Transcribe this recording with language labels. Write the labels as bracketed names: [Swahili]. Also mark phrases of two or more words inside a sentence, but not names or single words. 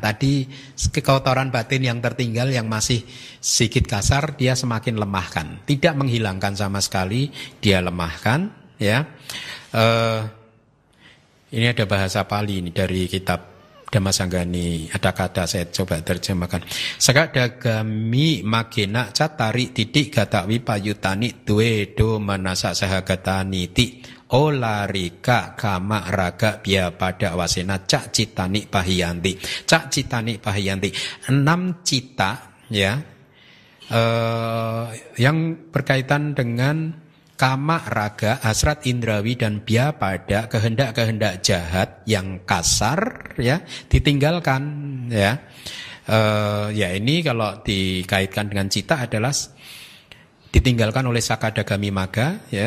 [Indonesian] Tadi kekotoran batin yang tertinggal yang masih sedikit kasar, dia semakin lemahkan. Tidak menghilangkan sama sekali, dia lemahkan, ya. Ini ada bahasa Pali ini dari kitab Dhammasanggani, ada kata saya coba terjemahkan. [Pali] Sakadagami magena catari titik gata wipayutani dwe do manasa sahagatani ti olarika kama raga biya pada wasena cak citani pahiyanti. Cak citani pahiyanti, [Indonesian] 6 cita, ya, yang berkaitan dengan kama, raga, hasrat indrawi dan biya pada kehendak-kehendak jahat yang kasar, ya, ditinggalkan, ya. Ya, ini kalau dikaitkan dengan cita adalah ditinggalkan oleh sakadagami maga, ya.